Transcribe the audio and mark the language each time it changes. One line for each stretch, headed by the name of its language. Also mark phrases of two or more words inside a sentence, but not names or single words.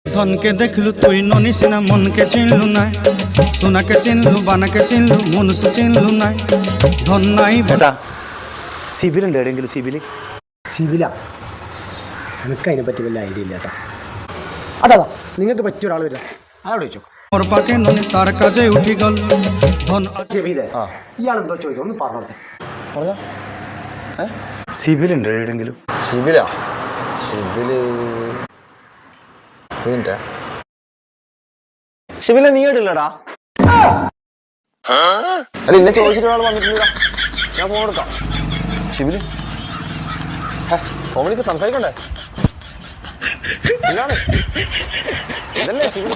Odia: ଧନକେ ଦେଖଲୁ ତୁଇ ନନି ସିନା ମନକେ ଚିହ୍ନଲୁ ନାଇ ସୁନାକେ ଚିହ୍ନଲୁ ବାନାକେ ଚିହ୍ନଲୁ ମନୁଷ୍ୟ ଚିହ୍ନଲୁ ନାଇ ଧନ ନାଇ
Malayalam: ഏട്ടാ സിബിലുണ്ട് എവിടെയെങ്കിലും സിവില എനിക്ക് അതിനെ പറ്റി വല്ല ഐഡിയ ഇല്ല ചേട്ടാ. അതാ നിങ്ങൾക്ക് പറ്റിയ ഒരാൾ വരിക അയാളോട് ചോദിച്ചോ.
Odia: ଓର ପାକେ ନନି ତାର କାଜେ ଉଠି ଗଲା ଧନ
Malayalam: ജബീദേ ഇയാളെന്തോ ചോദിക്കും ഒന്ന് പറഞ്ഞോട്ടെ. പറഞ്ഞോ സിബിലുണ്ട് എവിടെയെങ്കിലും സിബിലാ സിബില് സിബില നീ കേട്ടില്ലടാ അല്ല എന്നെ ചോദിച്ചിട്ട് ഒരാൾ വന്നിട്ടില്ല ഞാൻ ഫോൺ എടുക്കാം ഷിബില് ഫോൺ വിളിക്ക് സംസാരിക്കണ്ടേ ഇതാണ് ഇതല്ലേ ഷിബില്